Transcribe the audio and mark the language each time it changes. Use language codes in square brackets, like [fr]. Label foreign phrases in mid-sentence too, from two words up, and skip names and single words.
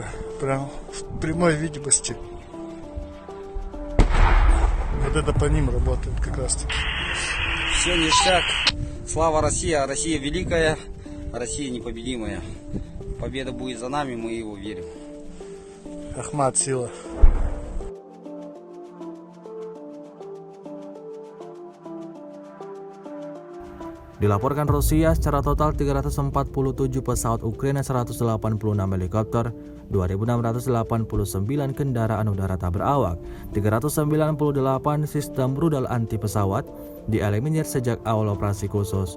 [ru] Прям в прямой видимости. Вот это по ним работает как раз таки. Все ништяк. Слава Россия! Россия великая, Россия непобедимая. Победа будет за нами, мы его верим. Ахмат сила. [id] Dilaporkan Rusia secara total 347 pesawat Ukraina, 186 helikopter, 2.689 kendaraan udara tak berawak, 398 sistem rudal anti pesawat dieliminir sejak awal operasi khusus.